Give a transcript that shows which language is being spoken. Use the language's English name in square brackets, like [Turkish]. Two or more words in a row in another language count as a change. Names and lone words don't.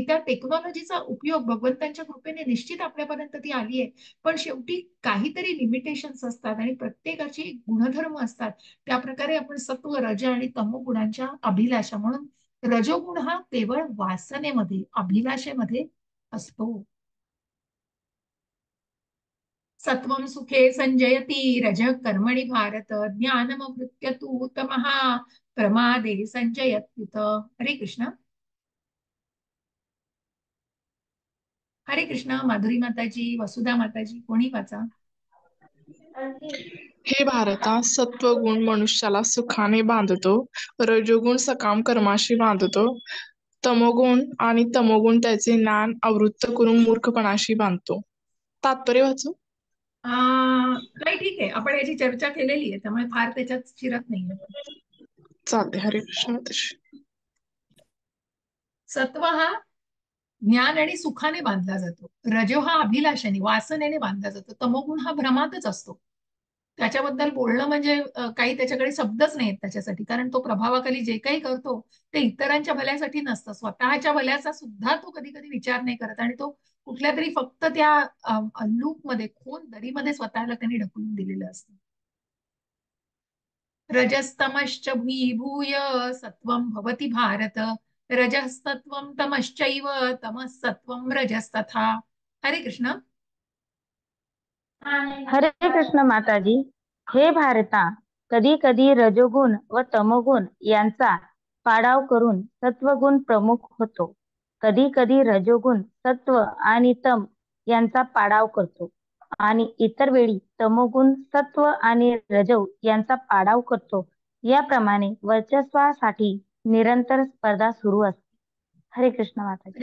[Marathi] त्या टेक्नॉलॉजीचा उपयोग भगवंतांच्या कृपेने निश्चित आपल्यापर्यंत ती आली आहे, पण शेवटी काहीतरी लिमिटेशन्स असतात आणि प्रत्येकाची गुणधर्म असतात. त्या प्रकारे आपण सत्व, रज आणि तमो गुणांच्या अभिलाषा, म्हणून रजोगुण हा केवळ वासनेमध्ये, अभिलाषेमध्ये असतो. [Sanskrit] सत्वं सुखे संजयती रज कर्मणि भारत ज्ञानमवृत्य तु तमः प्रमादे संजयत्युत. [Marathi] हरे कृष्ण. हरे कृष्ण. माधुरी माताजी, वसुधा माताजी, कोणी वाचा. हे भारता, सत्वगुण मनुष्याला सुखाने बांधतो, रजोगुण सकाम कर्माशी बांधतो, तमोगुण त्याचे ज्ञान आवृत्त करून मूर्खपणाशी बांधतो. तात्पर्य वाचू? नाही, ठीक आहे, आपण याची चर्चा केलेली आहे त्यामुळे फार त्याच्यात शिरत नाही. चालते. हरे कृष्ण. सत्व हा ज्ञान आणि सुखाने बांधला जातो, रजो हा अभिलाषाने, वासनेने बांधला जातो, तमोगुण हा भ्रमातच असतो. त्याच्याबद्दल बोलणं म्हणजे काही त्याच्याकडे शब्दच नाहीत त्याच्यासाठी, कारण तो प्रभावाखाली जे काही करतो ते इतरांच्या भल्यासाठी नसतं, स्वतःच्या भल्याचा सुद्धा तो कधी कधी विचार नाही करत. आणि तो कुठल्या तरी फक्त त्या लूपमध्ये, खोल दरीमध्ये स्वतःला त्यांनी ढकलून दिलेलं असतं. [Sanskrit] रजस्तमश्च भूय सत्वं भवति भारत रजस्तत्वं तमश्चैव तमसत्वं रजस्तथा. [Marathi] हरे कृष्ण. हरे कृष्ण माताजी. हे भारता, कधी कधी रजोगुण व तमोगुण यांचा पाडाव करून सत्वगुण प्रमुख होतो. कधी कधी रजोगुण सत्व आणि तम यांचा पाडाव करतो आणि इतर वेळी तमोगुण सत्व आणि रजो यांचा पाडाव करतो. याप्रमाणे वर्चस्वासाठी निरंतर स्पर्धा सुरू असते. हरे कृष्ण माताजी.